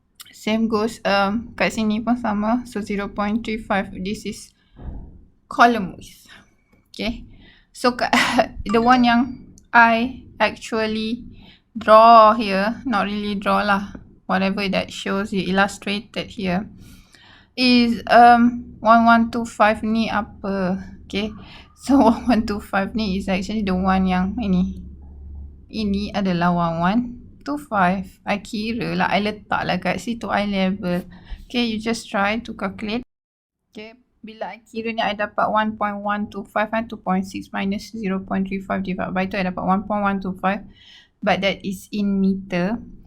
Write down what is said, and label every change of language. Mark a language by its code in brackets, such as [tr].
[en] Same goes [ms] kat sini pun sama. [en] So 0.35, this is column width. Okay, so the one yang I actually draw here, not really draw lah, whatever that shows you illustrated here is 1125 [ms] ni apa. [en] Okay, so 1125 ni is actually the one [ms] yang ini adalah [en] 1125. [ms] I kira lah, I letak lah kat situ, I level. [en] Okay, you just try to calculate. Okay, [ms] bila I kira ni I dapat [en] 1.125 and 2.6 minus 0.35 divided by 2, I dapat 1.125, but that is in meter.